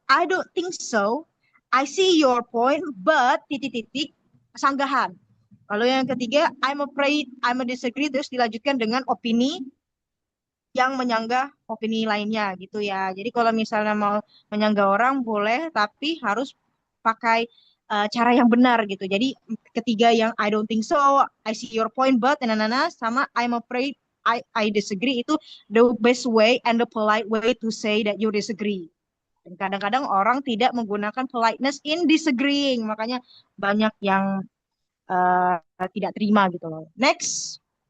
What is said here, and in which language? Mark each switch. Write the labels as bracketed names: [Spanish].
[English] I don't think so, I see your point, but [Indonesian] titik-titik sanggahan. Lalu yang ketiga, [English] I'm afraid, I'm a disagree, [Indonesian] terus dilanjutkan dengan opini yang menyanggah opini lainnya gitu ya. Jadi kalau misalnya mau menyanggah orang boleh, tapi harus pakai cara yang benar gitu. Jadi ketiga yang [English] I don't think so, I see your point but [Indonesian] sama [English] I'm afraid, I disagree, [Indonesian] itu [English] the best way and the polite way to say that you disagree. [Indonesian] Dan kadang-kadang orang tidak menggunakan [English] politeness in disagreeing, [Indonesian] makanya banyak yang tidak terima gitu loh. Next.